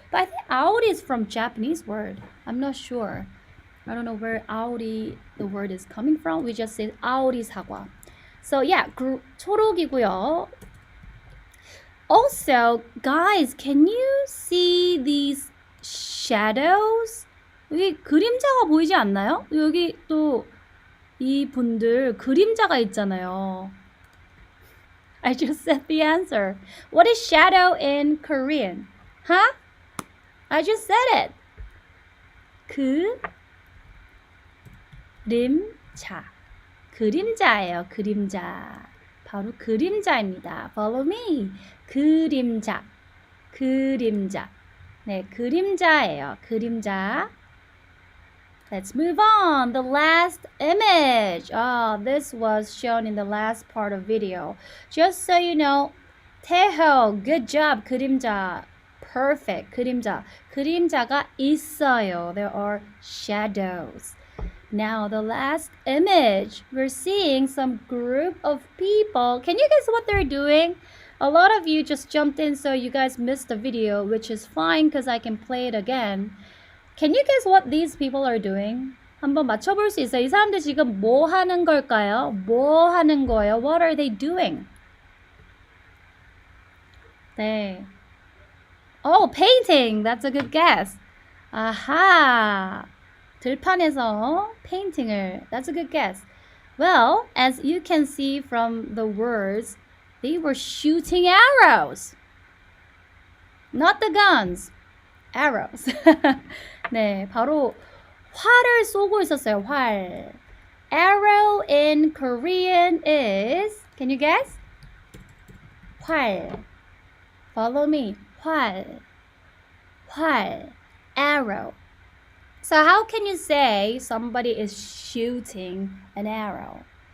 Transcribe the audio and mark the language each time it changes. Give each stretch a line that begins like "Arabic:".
English: But I think aori is from Japanese word. I'm not sure. I don't know where aori the word is coming from. We just say aori 사과. So yeah,
Korean: 초록이고요.
English: Also, guys, can you see these shadows?
Korean: 여기 그림자가 보이지 않나요? 여기 또 이 분들 그림자가 있잖아요.
English: I just said the answer. What is shadow in Korean? Huh? I just said it.
Korean: 그림자. 그림자예요. 그림자. 바로 그림자입니다.
English: Follow me.
Korean: 그림자. 그림자. 네, 그림자예요. 그림자.
English: Let's move on. The last image. This was shown in the last part of video. Just so you know, 태호, good job.
Korean: 그림자. Perfect. 그림자. 그림자가 있어요.
English: There are shadows. Now, the last image. We're seeing some group of people. Can you guess what they're doing? A lot of you just jumped in, so you guys missed the video, which is fine because I can play it again. Can you guess what these people are doing?
Korean: 한번 맞춰볼 수 있어요. 이 사람들 지금 뭐 하는 걸까요? 뭐 하는 거예요?
English: What are they doing? 네. Oh, painting. That's a good guess. 아하.
Korean: 들판에서 페인팅을.
English: That's a good guess. Well, as you can see from the words, they were shooting arrows. Not the guns. Arrows.
Korean: 네, 바로 활을 쏘고 있었어요. 활.
English: Arrow in Korean is, can you guess?
Korean: 활.
English: Follow me.
Korean: 활. 활. Arrow.
English: So how can you say somebody is shooting an arrow?